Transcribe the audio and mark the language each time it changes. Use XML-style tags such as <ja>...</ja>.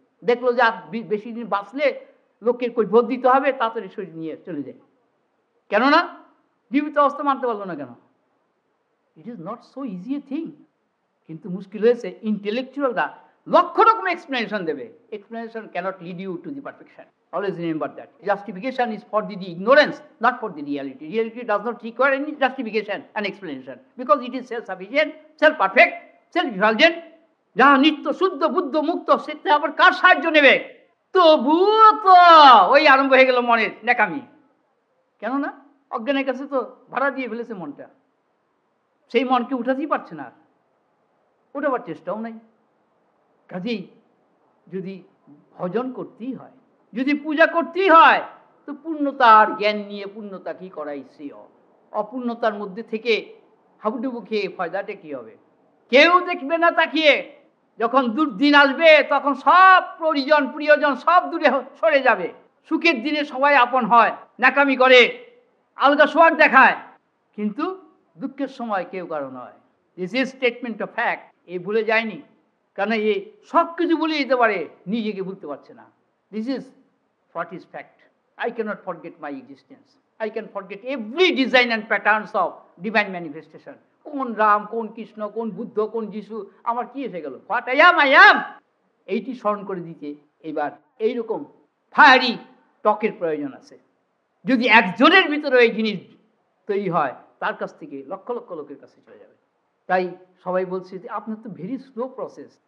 <bn>দেখলো যে আর বেশি দিন বাঁচলে লোককে কই ভোট দিতে হবে, তাড়াতাড়ি শরীর নিয়ে চলে যায়। কেননা জীবিত অবস্থা মানতে পারলো না কেন?</bn> <en>It is not so easy a thing.</en> <bn>কিন্তু মুশকিল হয়েছে ইন্টেলেকচুয়ালরা লক্ষ রকম এক্সপ্লেনেশন দেবে।</bn> <en>Explanation cannot lead you to the perfection. Always remember that. Justification is for the ignorance, not for the reality. Reality does not require any justification and explanation because it is self-sufficient, self-perfect, self-effulgent.</en> <bn>যাহা নিত্য শুদ্ধ বুদ্ধ মুক্ত, সেটা আবার কার সাহায্য নেবে? তবুও তো ওই আরম্ভ হয়ে গেল মনের নেকামি। কেননা অজ্ঞানের কাছে তো ভাড়া দিয়ে ফেলেছে মনটা, সেই মনকে উঠাতেই পারছে না, ওঠাবার চেষ্টাও নাই। কাজেই যদি ভজন করতেই হয়, যদি পূজা করতেই হয়, তো পূর্ণতার জ্ঞান নিয়ে পূর্ণতা কি করাই শ্রেয়। অপূর্ণতার মধ্যে থেকে হাবুডুবু খেয়ে ফায়দাটা কি হবে? কেউ দেখবে না তাকিয়ে। যখন দুর্দিন আসবে তখন সব পরিজন প্রিয়জন সব দূরে সরে যাবে। সুখের দিনে সবাই আপন হয়, নাকামি করে, আলগা সোয়াগ দেখায়, কিন্তু দুঃখের সময় কেউ কারো নয়।</bn> <en>This is statement of fact.</en> <bn>এ ভুলে যায়নি, কারণ এ সব কিছু ভুলে যেতে পারে, নিজেকে ভুলতে পারছে না।</bn> <en>This is what is fact. I cannot forget my existence. I can forget every design and patterns of divine manifestation.</en> <bn>কোন রাম, কোন কৃষ্ণ, কোন বুদ্ধ, কোন যিশু, আমার কি এসে গেল?</bn> <en>What I am.</en> <bn>এইটি স্মরণ করে দিতে এবার এইরকম ফায়ারি টকের প্রয়োজন আছে। যদি একজনের ভিতরে এই জিনিস তৈরি হয়, তার কাছ থেকে লক্ষ লক্ষ লোকের কাছে চলে যাবে। তাই সবাই বলছে যে আপনার তো</bn> <en>Very slow process.</en>